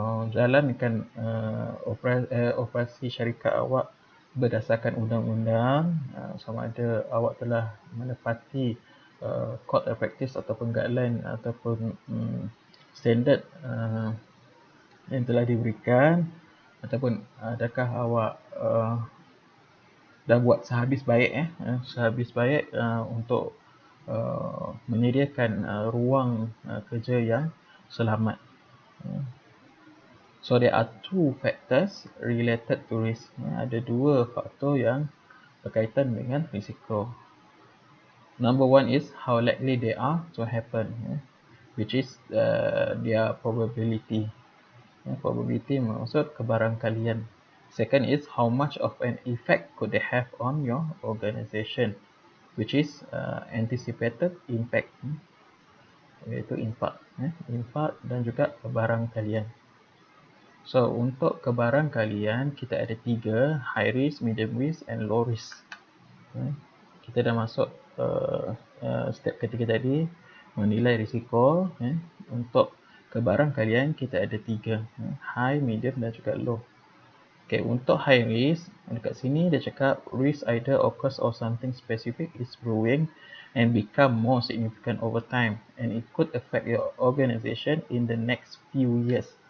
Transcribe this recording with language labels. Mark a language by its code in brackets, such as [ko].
[ms] jalankan operasi syarikat awak berdasarkan undang-undang, sama ada awak telah menepati code of practice ataupun guideline ataupun standard yang telah diberikan, ataupun adakah awak dah buat sehabis baik untuk menyediakan ruang kerja yang selamat. [en] So there are two factors related to risk. [ms] Ada dua faktor yang berkaitan dengan risiko. [en] Number one is how likely they are to happen, which is their probability. Probability [ms] maksud kebarangkalian. [en] Second is how much of an effect could they have on your organization, which is anticipated impact, [ms] iaitu impact, impact dan juga barang kalian. So untuk barang kalian kita ada 3, [en] high risk, medium risk and low risk. [ms] Kita dah masuk step ketiga tadi, menilai risiko. Untuk barang kalian kita ada 3, high, medium dan juga low. [en] Okay, [ms] untuk high risk, dekat sini dia cakap [en] risk either occurs or something specific is brewing and become more significant over time and it could affect your organization in the next few years.